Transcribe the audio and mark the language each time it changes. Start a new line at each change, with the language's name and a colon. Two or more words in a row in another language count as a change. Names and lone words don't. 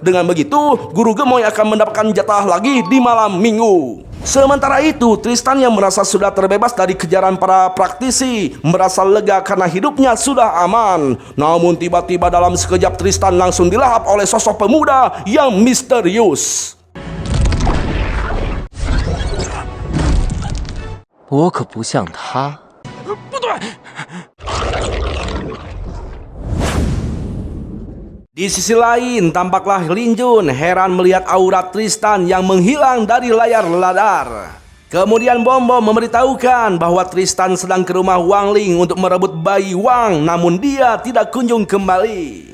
Indonesian: Dengan begitu Guru Gemoy akan mendapatkan jatah lagi di malam minggu. Sementara itu Tristan yang merasa sudah terbebas dari kejaran para praktisi merasa lega karena hidupnya sudah aman. Namun tiba-tiba dalam sekejap Tristan langsung dilahap oleh sosok pemuda yang misterius.
Chinese: 我可不像他。不对，
Indonesian: Di sisi lain, tampaklah Lin Jun heran melihat aura Tristan yang menghilang dari layar radar. Kemudian Bom Bom memberitahukan bahwa Tristan sedang ke rumah Wang Ling untuk merebut bayi Wang, namun dia tidak kunjung kembali.